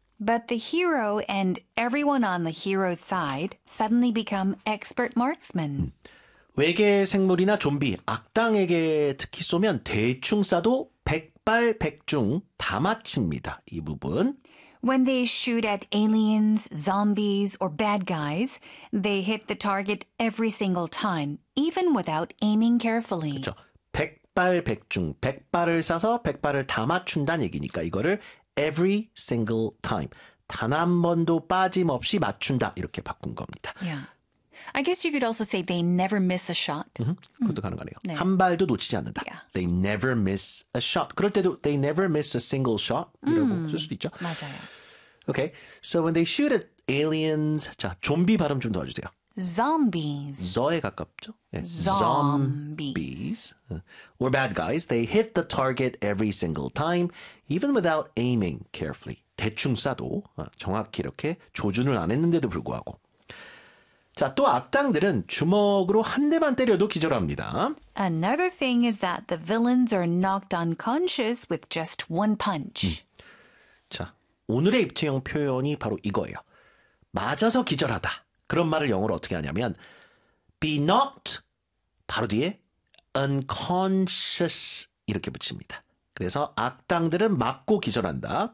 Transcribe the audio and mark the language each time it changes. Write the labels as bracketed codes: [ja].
[en] But the hero and everyone on the hero's side suddenly become expert marksmen. [ko] 외계 생물이나 좀비, 악당에게 특히 쏘면 대충 쏴도 백발백중 다 맞춥니다. 이 부분. [en] When they shoot at aliens, zombies, or bad guys, they hit the target every single time, even without aiming carefully. [ko] 그렇죠. 백발백중, 백발을 쏴서 백발을 다 맞춘다는 얘기니까 이거를 [en] every single time, [ko] 단 한 번도 빠짐없이 맞춘다 이렇게 바꾼 겁니다. [en] Yeah. I guess you could also say they never miss a shot. [ko] 그것도 가능하네요. 네. 한 발도 놓치지 않는다. [en] Yeah. They never miss a shot. [ko] 그럴 때도 [en] they never miss a single shot. [ko] 이라고 쓸 수도 있죠. 맞아요. [en] Okay. So when they shoot at aliens. [ko] 자, 좀비 발음 좀 도와주세요. [en] Zombies. [ko] 저에 가깝죠. 네. [en] Zombies. Or bad guys. They hit the target every single time. Even without aiming carefully. [ko] 대충 쏴도 정확히 이렇게 조준을 안 했는데도 불구하고. 자, 또 악당들은 주먹으로 한 대만 때려도 기절합니다. [en] Another thing is that the villains are knocked unconscious with just one punch. [ko] 자, 오늘의 입체형 표현이 바로 이거예요. 맞아서 기절하다. 그런 말을 영어로 어떻게 하냐면 [en] be knocked [ko] 바로 뒤에 unconscious 이렇게 붙입니다. 그래서 악당들은 맞고 기절한다.